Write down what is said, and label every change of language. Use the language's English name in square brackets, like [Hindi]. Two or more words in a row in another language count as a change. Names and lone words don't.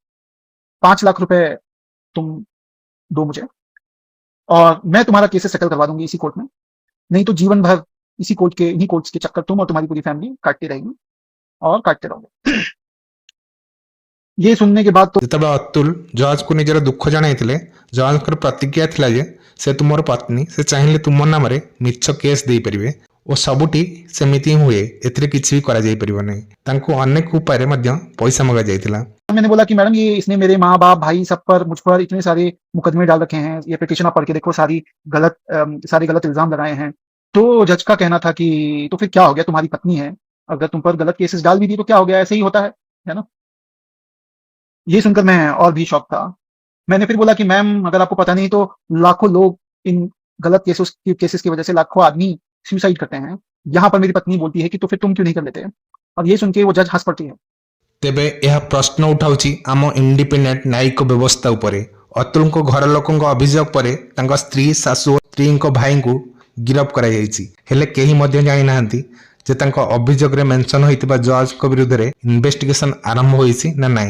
[Hindi] 5 लाख रुपए तुम दो मुझे और मैं तुम्हारा केसेस सेटल करवा दूंगी इसी कोर्ट में, नहीं तो जीवन भर इन्हीं कोर्ट्स के चक्कर तुम और तुम्हारी पूरी फैमिली काटती रहेगी और काटते रहोगे। ये सुनने के बाद तो [Odia] ଯେତେବେଳେ ଅତୁଲ ଜଜ୍କୁ ନିଜର ଦୁଃଖ ଜଣାଇଥିଲେ, ଜଜ୍ଙ୍କର ପ୍ରତିକ୍ରିୟା ଥିଲା ଯେ ସେ ତୁମର ପତ୍ନୀ, ସେ ଚାହିଁଲେ ତୁମ ନାମରେ ମିଛ କେସ୍ ଦେଇପାରିବେ ଓ ସବୁଠି ସେମିତି ହିଁ ହୁଏ, ଏଥିରେ କିଛି ବି କରାଯାଇପାରିବ ନାହିଁ। ତାଙ୍କୁ ଅନେକ ଉପାୟରେ ମଧ୍ୟ ପଇସା ମଗାଯାଇଥିଲା। [Hindi] मैंने बोला कि मैडम ये इसने मेरे माँ बाप भाई सब पर, मुझ पर इतने सारे मुकदमे डाल रखे हैं, ये पिटीशन आप पढ़ के देखो, सारे गलत इल्जाम लगाए हैं। तो जज का कहना था कि तो फिर क्या हो गया, तुम्हारी पत्नी है, अगर तुम पर गलत केसेस डाल भी दी तो क्या हो गया, ऐसे ही होता है। है ना? ये सुनकर मैं और भी शॉक था। मैंने फिर बोला कि मैम अगर आपको पता नहीं तो लाखों लोग इन गलत केसेस की वजह से लाखों आदमी सुसाइड करते हैं। यहाँ पर मेरी पत्नी बोलती है कि तो फिर तुम क्यों नहीं कर लेते? और ये सुन के वो जज हंस पड़ती है। [Odia] ତେବେ ଏହା ପ୍ରଶ୍ନ ଉଠାଉଛି ଆମ ଇଣ୍ଡିପେଣ୍ଡେଣ୍ଟ ନ୍ୟାୟିକ ବ୍ୟବସ୍ଥା ଉପରେ। ଅତୁଲଙ୍କ ଘର ଲୋକଙ୍କ ଅଭିଯୋଗ ପରେ ତାଙ୍କ ସ୍ତ୍ରୀ, ଶାଶୁ ଓ ସ୍ତ୍ରୀଙ୍କ ଭାଇଙ୍କୁ ଗିରଫ କରାଯାଇଛି। ହେଲେ କେହି ମଧ୍ୟ ଜାଣିନାହାନ୍ତି ଯେ ତାଙ୍କ ଅଭିଯୋଗରେ ମେନସନ ହୋଇଥିବା ଜଜଙ୍କ ବିରୁଦ୍ଧରେ ଇନଭେଷ୍ଟିଗେସନ ଆରମ୍ଭ ହୋଇଛି ନା ନାହିଁ।